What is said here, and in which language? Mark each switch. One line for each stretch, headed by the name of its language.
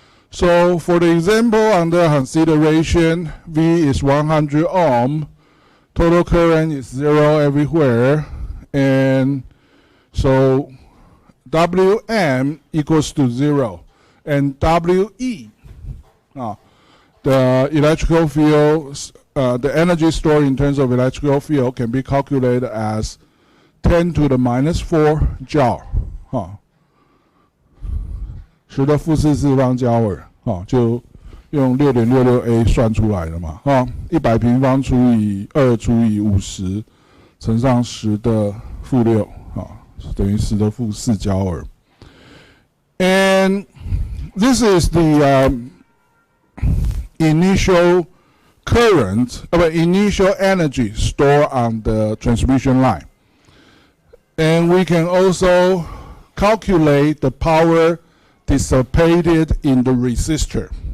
English: So for the example under consideration, V is 100 ohm, total current is 0 everywhere, and so Wm equals to 0, and We, the electrical field, the energy stored in terms of electrical field can be calculated as 10 to the minus 4 Joule.
Chinese: 10的负4方焦耳，就用 6.66A 算出来了嘛，100平方除以2除以50乘上10的负6，等于10的负4焦耳。
English: And this is the initial current, initial energy stored on the transmission line. And we can also calculate the power dissipated in the resistor.